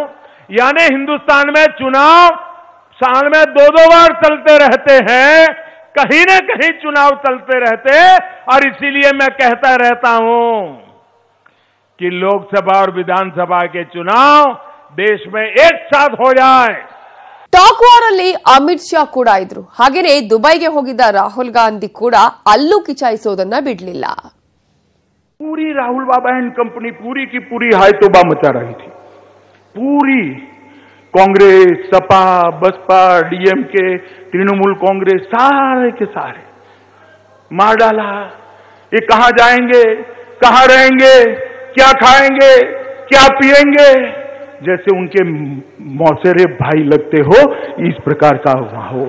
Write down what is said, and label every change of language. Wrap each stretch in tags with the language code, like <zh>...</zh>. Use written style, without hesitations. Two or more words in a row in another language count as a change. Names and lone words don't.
<hi>यानी हिंदुस्तान में चुनाव साल में 2-2 बार चलते रहते हैं, कहीं न कहीं चुनाव चलते रहते। और इसीलिए मैं कहता रहता हूं कि लोकसभा और विधानसभा के चुनाव देश में एक साथ हो जाए।</hi> <kn>ಟಾಕ್ ವಾರ್ ಅಲ್ಲಿ ಅಮಿತ್ ಶಾ ಕೂಡ ಇದ್ರು. ಹಾಗೇನೇ ದುಬೈಗೆ ಹೋಗಿದ್ದ ರಾಹುಲ್ ಗಾಂಧಿ ಕೂಡ ಅಲ್ಲೂ ಕಿಚಾಯಿಸೋದನ್ನ ಬಿಡಲಿಲ್ಲ.</kn> <hi>पूरी राहुल बाबा एंड कंपनी पूरी की पूरी हाय तोबा मचा रही थी। पूरी कांग्रेस, सपा, बसपा, डीएमके, तृणमूल कांग्रेस, सारे के सारे मार डाला। ये कहां जाएंगे, कहां रहेंगे, क्या खाएंगे, क्या पिएंगे, जैसे उनके मौसेरे भाई लगते हो, इस प्रकार का माहौल।</hi>